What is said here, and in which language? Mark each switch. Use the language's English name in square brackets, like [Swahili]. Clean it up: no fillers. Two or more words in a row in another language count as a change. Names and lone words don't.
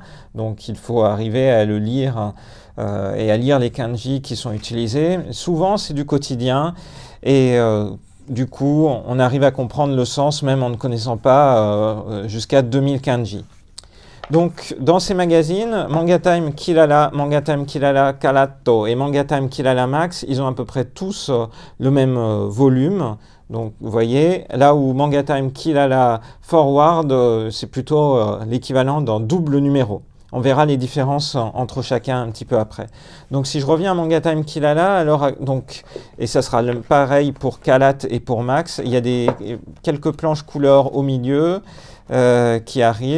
[French] Donc il faut arriver à le lire et à lire les kanji qui sont utilisés. Souvent, c'est du quotidien et du coup, on arrive à comprendre le sens même en ne connaissant pas jusqu'à 2000 kanji. Donc, dans ces magazines, Manga Time Kilala, Manga Time Kilala Kalato et Manga Time Kilala Max, ils ont à peu près tous le même volume. Donc, vous voyez, là où Manga Time Kilala Forward, c'est plutôt l'équivalent d'un double numéro. On verra les différences entre chacun un petit peu après. Donc si je reviens à Manga Time Kilala, alors donc, et ça sera pareil pour Kalat et pour Max, il y a quelques planches couleurs au milieu qui arrivent.